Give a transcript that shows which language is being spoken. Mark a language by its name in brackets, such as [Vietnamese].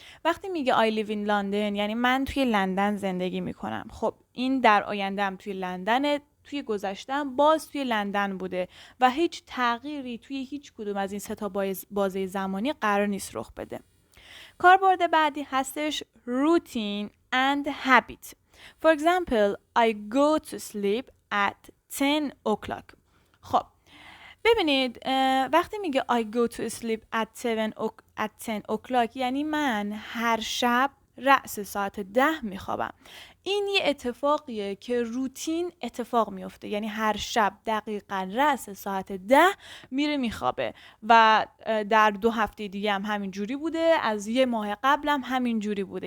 [Persian] وقتی میگه [English] I live in London [Persian] یعنی من توی لندن زندگی میکنم. خب این در آینده هم توی لندنه، توی گذشته هم باز توی لندن بوده و هیچ تغییری توی هیچ کدوم از این سه تا بازه زمانی قرار نیست رخ بده. کاربرد بعدی هستش [English] routine and habit. For example, I go to sleep at 10 o'clock. [Persian] خب ببینید وقتی میگه [English] I go to sleep at 10 o'clock [Persian] یعنی من هر شب رأس ساعت 10 میخوابم. این یه اتفاقیه که روتین اتفاق میفته، یعنی هر شب دقیقاً رأس ساعت 10 میره میخوابه و در 2 هفته دیگه هم همین جوری بوده، از یه ماه قبل هم همین جوری بوده.